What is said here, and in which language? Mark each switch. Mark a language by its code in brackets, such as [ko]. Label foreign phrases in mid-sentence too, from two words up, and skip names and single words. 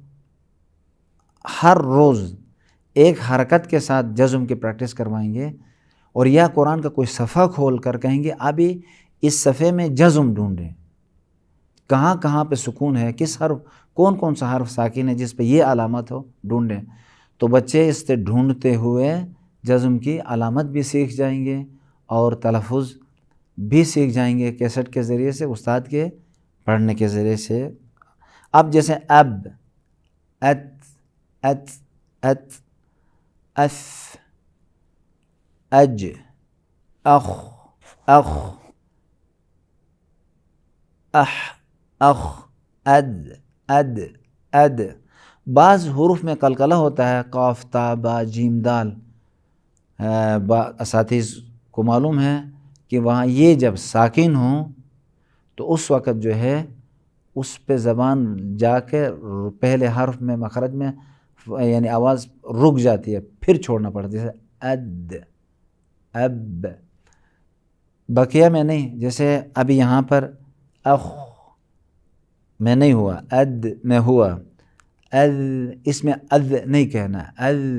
[ur] ہر روز ایک حرکت کے ساتھ جزم کی پریکٹس کروائیں گے، اور یا قرآن کا کوئی صفحہ کھول کر کہیں گے ابھی اس صفحے میں جزم ڈھونڈیں، کہاں کہاں پہ سکون ہے، کس حرف، کون کون سا حرف ساکن ہے جس پہ یہ علامت ہو، ڈھونڈیں۔ تو بچے اس سے ڈھونڈتے ہوئے جزم کی علامت بھی سیکھ جائیں گے اور تلفظ بھی سیکھ جائیں گے، کیسٹ کے ذریعے سے، استاد کے پڑھنے کے ذریعے سے۔ اب جیسے اب، ات، ات، ات، اف، اج، اخ، اخ، اح، اخ، اد، اد، اد۔ بعض حروف میں قلقلہ ہوتا ہے، قاف، تا، با، جیم، دال، اساتذہ کو معلوم ہے کہ وہاں یہ جب ساکن ہوں تو اس وقت جو ہے اس پہ زبان جا کے پہلے حرف میں مخرج میں یعنی آواز رک جاتی ہے، پھر چھوڑنا پڑتا ہے، جیسے اد، اب، بقیہ میں نہیں، جیسے ابھی یہاں پر اخ میں نہیں ہوا، اد میں ہوا، اد، اس میں اد نہیں کہنا، اد،